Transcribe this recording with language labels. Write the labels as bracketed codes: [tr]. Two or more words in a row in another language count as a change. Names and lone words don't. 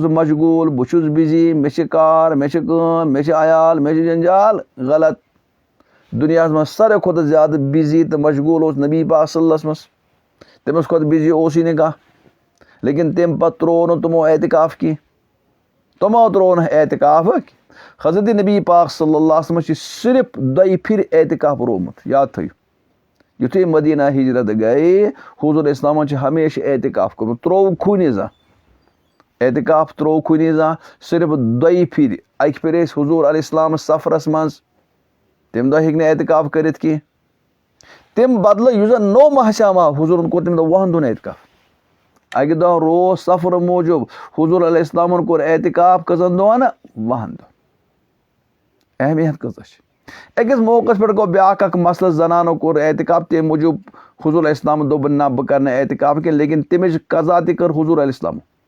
[ks] مشغوٗل بہٕ چھُس بِزی مےٚ چھِ کار مےٚ چھِ کٲم مےٚ چھِ عیال مےٚ چھِ جنجال غلط دُنیاہس منٛز ساروی کھۄتہٕ زیادٕ بِزی تہٕ مشغوٗل اوس نبی پاک [ar] صلی اللہ علیہ وسلم [ks] تٔمِس کھۄتہٕ بِزی اوسُے نہٕ کانٛہہ لیکن تمہِ پتہٕ ترٛوو نہٕ تِمو اعتکاف کینٛہہ تِمو ترٛوو نہٕ اعتکاف حضرت نبی پاک [ar] صلی اللہ علیہ وسلم [ks] چھِ صرف 2 پھِرِ اعتکاف روومُت یاد تھٲیِو یُتھُے مدیٖنہ ہجرت گٔیے حضوٗر اسلامن چھِ ہمیشہِ اعتکاف کوٚرمُت ترٛووکھُے زانٛہہ اعتکاف ترٛووکھُے زانٛہہ صرف 2 پھِرِ اکہِ پھِرِ ٲسۍ حضوٗر [ar] علیہ السلام [ks] سفرس منٛز تمہِ دۄہ ہیٚکہِ نہٕ اعتکاف کٔرِتھ کینٛہہ تمہِ بدلہٕ یُس زن نوٚو ماہ ہسام آو حضوٗرن کوٚر تمہِ دۄہ 10 دۄہن اعتکاف اکہِ دۄہ روز سفرٕ موٗجوٗب حضوٗر [ar] علیہ السلامن [ks] کوٚر اعتکاف کٔژن دۄہن 10 دۄہن اہمیت کۭژاہ چھِ أکِس موقعس پٮ۪ٹھ گوٚو بیٛاکھ اکھ مسلہٕ زنانو کوٚر اعتکاف تمہِ موٗجوٗب حضوٗر [ar] علیہ السلامن [ks] دوٚپ نہ بہٕ کرٕ نہٕ اعتکاف کینٛہہ لیکن تمِچ قضا تہِ کٔر حضوٗر [ar] علیہ السلامن